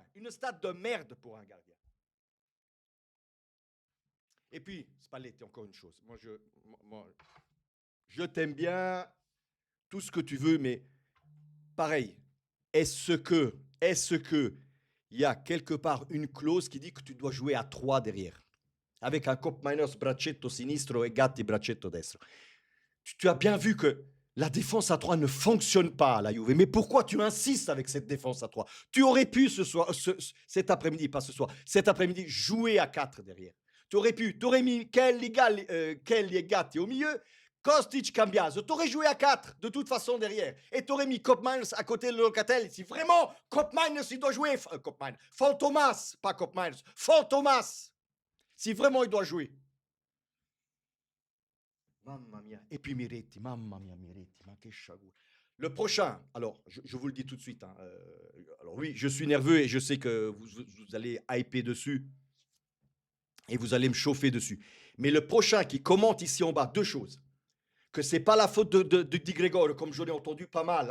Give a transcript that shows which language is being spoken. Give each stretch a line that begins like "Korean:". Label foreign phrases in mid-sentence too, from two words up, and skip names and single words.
French: Une stat de merde pour un gardien. Et puis, Spalletti, encore une chose. Moi, je t'aime bien, tout ce que tu veux, mais pareil, est-ce que il y a quelque part une clause qui dit que tu dois jouer à 3 derrière, avec un Koopmeiners
Italian: braccetto sinistro
French: et Gatti
Italian: braccetto destro?
French: Tu as bien vu que la défense à 3 ne fonctionne pas à la Juve. Mais pourquoi tu insistes avec cette défense à 3? Tu aurais pu cet après-midi, pas ce soir, cet après-midi, jouer à 4 derrière. Tu aurais mis Kelly et Gatti au milieu, Kostic, Cambiaso. Tu aurais joué à 4 de toute façon derrière. Et tu aurais mis Koopmeiners à côté de Locatelli. Si vraiment Koopmeiners, il doit jouer, Fantomas, pas Koopmeiners, Fantomas. Si vraiment il doit jouer.
Italian: Mamma mia.
French: Et puis Miretti,
Italian: mamma mia,
French: Miretti,
Italian: ma che chagou.
French: Le prochain, alors je vous le dis tout de suite. Hein, alors oui, je suis nerveux et je sais que vous allez hyper dessus et vous allez me chauffer dessus. Mais le prochain qui commente ici en bas, deux choses. Que c'est pas la faute de Di Gregorio, comme je l'ai entendu pas mal.